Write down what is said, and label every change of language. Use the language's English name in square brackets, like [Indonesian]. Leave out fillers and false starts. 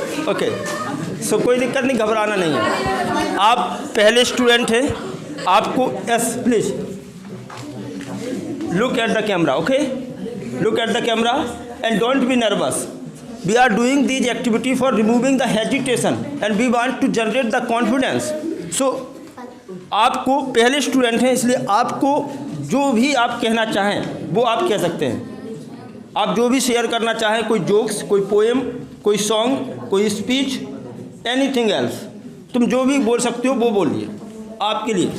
[Hindi] Okay, सो कोई दिक्कत नहीं, घबराना नहीं है। आप पहले स्टूडेंट हैं, आपको [English] Yes please look at the camera, okay, look at the camera and don't be nervous. We are doing these activity for removing the hesitation and we want to generate the confidence. [Hindi] So आपको पहले student हैं, इसलिए आपको जो भी आप कहना चाहें वो आप कह सकते हैं। आप जो भी शेयर करना चाहें, कोई जोक्स, कोई पोएम, कोई सॉन्ग, कोई स्पीच, एनीथिंग एल्स, तुम जो भी बोल सकते हो वो बोलिए आपके लिए।